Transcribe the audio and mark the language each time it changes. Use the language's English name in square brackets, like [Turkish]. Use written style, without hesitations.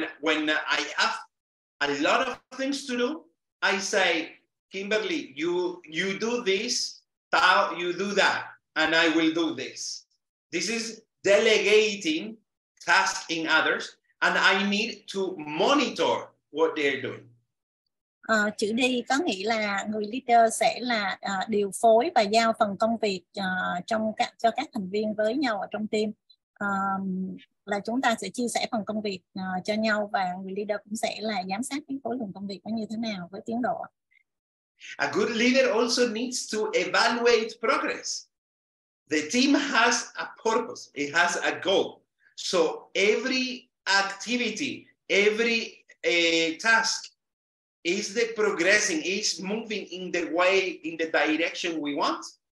[English] When I have a lot of things to do, I say, Kimberly, you do this, Tao, you do that, and I will do this. This is delegating tasks in others, and I need to monitor what they're doing. [Vietnamese] Chữ D có nghĩa là người leader sẽ là điều phối và giao phần công việc cho các thành viên với nhau ở trong team. Là chúng ta sẽ chia sẻ phần công việc cho nhau và người leader cũng sẽ là giám sát cái khối lượng công việc nó như thế nào với tiến độ. [English] A good leader also needs to evaluate progress. The team has a purpose, it has a goal. So every activity, every task is the progressing, is moving in the way, in the direction we want.